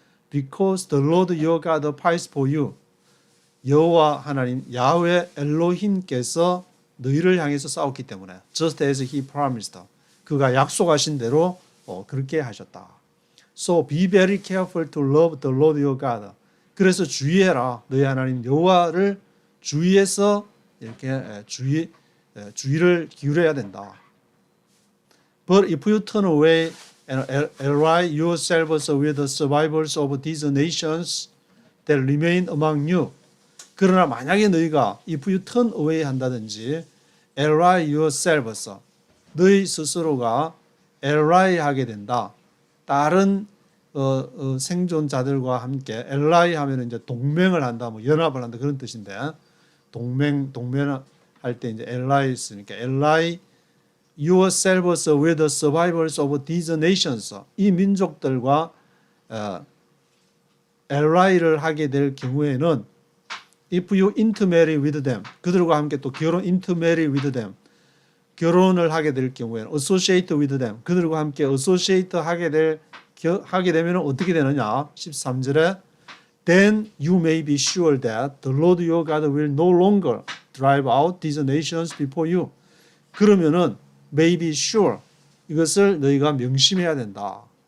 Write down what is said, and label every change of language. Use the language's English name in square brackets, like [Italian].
[English] Because the Lord your God fights for you. [Korean] 여호와 하나님 야훼 엘로힘께서 너희를 향해서 싸웠기 때문에 [English] just as he promised. [Korean] 그가 약속하신 대로 그렇게 하셨다. [English] So be very careful to love the Lord your God. [Korean] 그래서 주의해라. 너희 하나님 여호와를 주의해서 이렇게 주의를 기울여야 된다. [English] But if you turn away and ally yourselves with the survivors of these nations that remain among you. [Korean] 그러나 만약에 너희가 [English] if you turn away [Korean] 한다든지 [English] ally yourselves [Korean] 너희 스스로가 ally 하게 된다. 다른 생존자들과 함께 ally 하면 이제 동맹을 한다, 뭐 연합을 한다 그런 뜻인데 동맹할 때 이제 ally 쓰니까 [English] ally yourselves with the survivors of these nations. [Korean] 이 민족들과 ally를 하게 될 경우에는 [English] if you intermarry with them. [Korean] 그들과 함께 또 [English] intermarry with them. [Korean] 결혼을 하게 될 경우에는 [English] associate with them. [Korean] 그들과 함께 associate 하게 되면 어떻게 되느냐? 13절에 [English] Then you may be sure that the Lord your God will no longer drive out these nations before you. [Korean] 그러면은 [English] may be sure [Korean] 이것을 너희가 명심해야 된다.